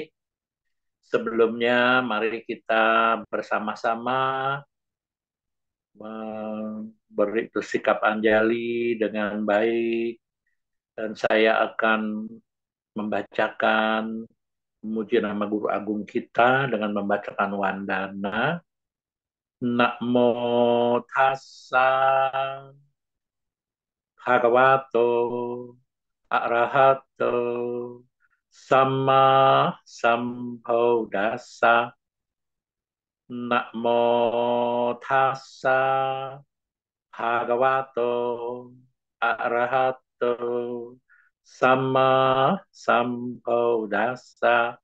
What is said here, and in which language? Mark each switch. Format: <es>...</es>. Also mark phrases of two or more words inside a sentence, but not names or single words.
<id>Sebelumnya, mari kita bersama-sama bersikap anjali dengan baik, dan saya akan membacakan memuji nama Guru Agung kita dengan membacakan Wandana.</id> <pi>Namo tassa bhagavato arahato sama sambuddhassa. Namo tassa bhagavato arahato sama sambuddhassa.</pi>